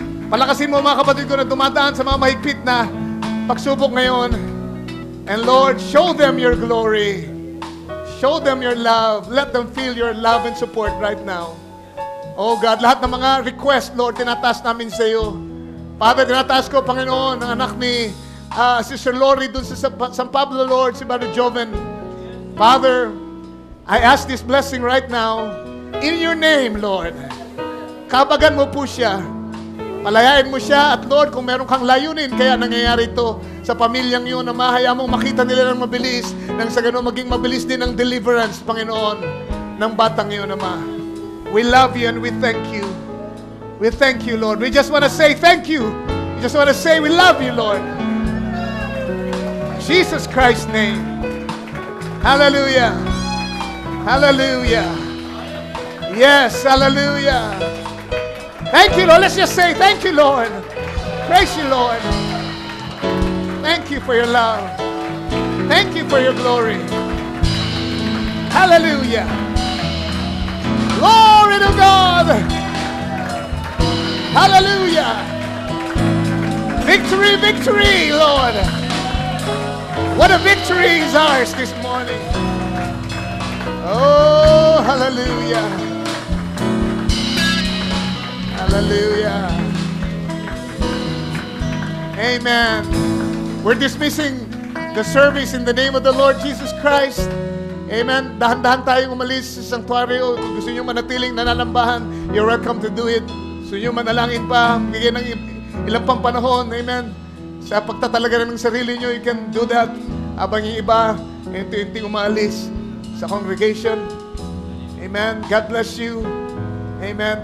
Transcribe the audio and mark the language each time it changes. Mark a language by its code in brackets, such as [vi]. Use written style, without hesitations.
[tl] Palakasin mo mga kapatid ko na dumadaan sa mga mahigpit na pagsubok ngayon. [en] And Lord, show them your glory. Show them your love. Let them feel your love and support right now. [tl] Oh God, lahat ng mga request, Lord, tinataas namin sa iyo. Father, tinataas ko, Panginoon, ang anak ni Sister Lori dun sa San Pablo, Lord, si Brother Joven. [en] Father, I ask this blessing right now in your name, Lord. [tl] Kabagan mo po siya. Palayain mo siya at Lord, kung meron kang layunin, kaya nangyayari ito sa pamilyang yun na mahaya mong makita nila ng mabilis, nang sa ganun maging mabilis din ang deliverance, Panginoon, ng batang yun, Ama. [en] We love you and we thank you. We thank you, Lord. We just want to say thank you. We just want to say we love you, Lord. Jesus Christ's name. Hallelujah. Hallelujah. Yes, hallelujah. Thank you, Lord. Let's just say thank you, Lord. Praise you, Lord. Thank you for your love. Thank you for your glory. Hallelujah. Glory to God. Hallelujah. Victory, victory, Lord. What a victory is ours this morning. Oh, hallelujah. Hallelujah. Amen. We're dismissing the service in the name of the Lord Jesus Christ. Amen. [tl] Dahan-dahan tayong umalis sa sanctuaryo. Kung gusto nyo manatiling nananambahan, [en] you're welcome to do it. [tl] Gusto nyo manalangin pa, bigyan ng ilang pang panahon. Amen. Sa pagtatalaga ng sarili nyo, [en] you can do that. [tl] Habang yung iba, unti-unti umaalis sa congregation. Amen. [en] God bless you. [tl] Amen.